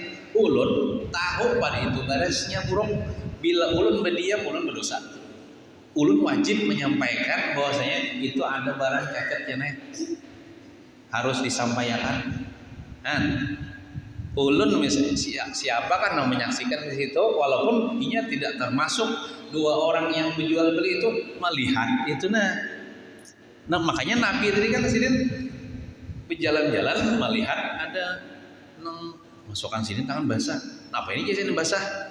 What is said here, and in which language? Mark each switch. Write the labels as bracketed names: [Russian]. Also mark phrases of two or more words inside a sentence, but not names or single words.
[Banjar] Ulun tahu pada itu barasnya buruk. Bila ulun berdiam, ulun berdosa. Ulun wajib menyampaikan bahwasanya itu ada barang cacat ya nih. [Indonesian] Harus disampaikan. Ulun misalnya siapa kan yang menyaksikan di situ, walaupun ia tidak termasuk dua orang yang menjual beli itu melihat itu nah makanya Nabi tadi kan sini berjalan-jalan melihat ada masukkan sini tangan basah. Apa ini jadi basah?